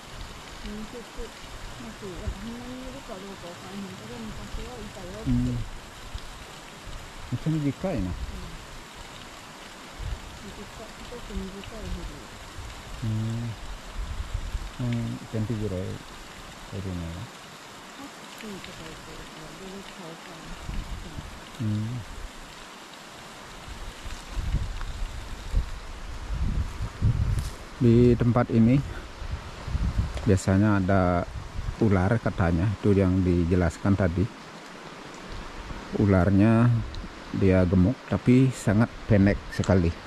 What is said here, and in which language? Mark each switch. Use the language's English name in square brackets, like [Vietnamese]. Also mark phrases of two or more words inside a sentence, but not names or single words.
[Japanese] めっちゃ短いな。センチぐらいいるね。 [Indonesian] Di tempat ini biasanya ada ular, katanya itu yang dijelaskan tadi. ularnya dia gemuk tapi sangat pendek sekali.